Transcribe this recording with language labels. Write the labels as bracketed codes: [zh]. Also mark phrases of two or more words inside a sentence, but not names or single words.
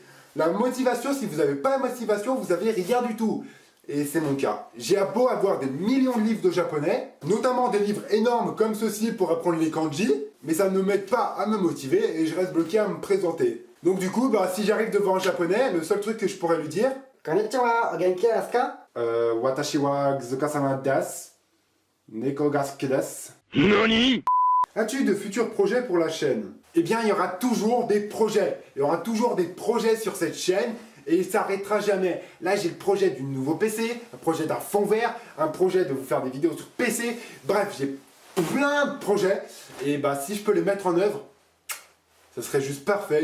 [fr] La motivation, si vous n'avez pas la motivation, vous n'avez rien du tout. Et c'est mon cas. J'ai beau avoir des millions de livres de japonais, notamment des livres énormes comme ceci pour apprendre les kanji, mais ça ne m'aide pas à me motiver et je reste bloqué à me présenter. Donc du coup, si j'arrive devant un japonais, le seul truc que je pourrais lui dire... [ja] こんにちは、お元気ですか？私はZuka-samaです. 猫が好きです. NANI? [fr] As-tu de futurs projets pour la chaîne? Eh bien, il y aura toujours des projets. Il y aura toujours des projets sur cette chaîne et il ne s'arrêtera jamais. Là, j'ai le projet du nouveau PC, un projet d'un fond vert, un projet de vous faire des vidéos sur PC. Bref, j'ai plein de projets. Et si je peux les mettre en œuvre, ça serait juste parfait.